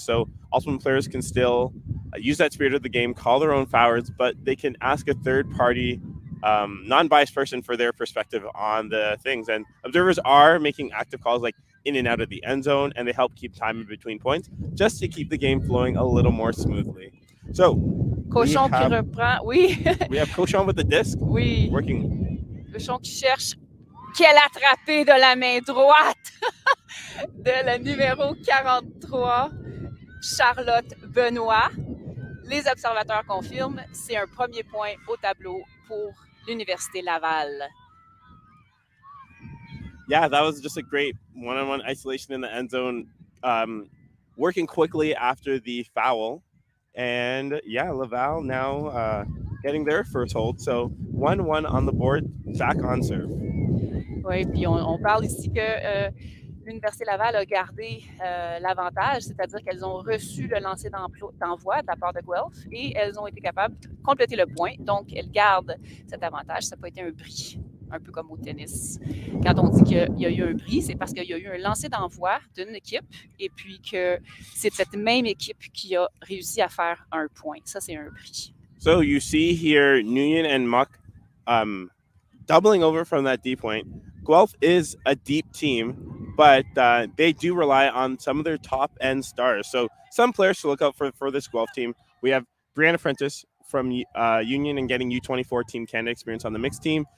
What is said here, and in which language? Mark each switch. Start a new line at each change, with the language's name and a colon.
English: So Ultimate players can still use that spirit of the game, call their own fouls, but they can ask a third-party non-biased person for their perspective on the things. And observers are making active calls like in and out of the end zone, and they help keep time in between points just to keep the game flowing a little more smoothly. So
French: Cochon qui reprend. Oui.
English: We have Cochon with the disc.
French: Oui.
English: Working.
French: Cochon qui cherche. Quelle attrapée de la main droite de la numéro 43, Charlotte Benoît. Les observateurs confirment, c'est un premier point au tableau pour l'Université Laval.
English: Yeah, that was just a great one-on-one isolation in the end zone, working quickly after the foul. And yeah, Laval now getting their first hold. So 1-1 on the board, back on serve.
French: Oui, puis on parle ici que l'Université Laval a gardé l'avantage, c'est-à-dire qu'elles ont reçu le lancer d'envoi de la part de Guelph et elles ont été capables de compléter le point. Donc, elles gardent cet avantage. Ça n'a pas été un bris, un peu comme au tennis. Quand on dit qu'il y a eu un bris, c'est parce qu'il y a eu un lancer d'envoi d'une équipe et puis que c'est cette même équipe qui a réussi à faire un point. Ça, c'est un bris.
English: So you see here Nguyen and Muck doubling over from that D point. Guelph is a deep team, but they do rely on some of their top end stars. So some players to look out for this Guelph team. We have Brianna Prentice from Union and getting U24 Team Canada experience on the mixed team.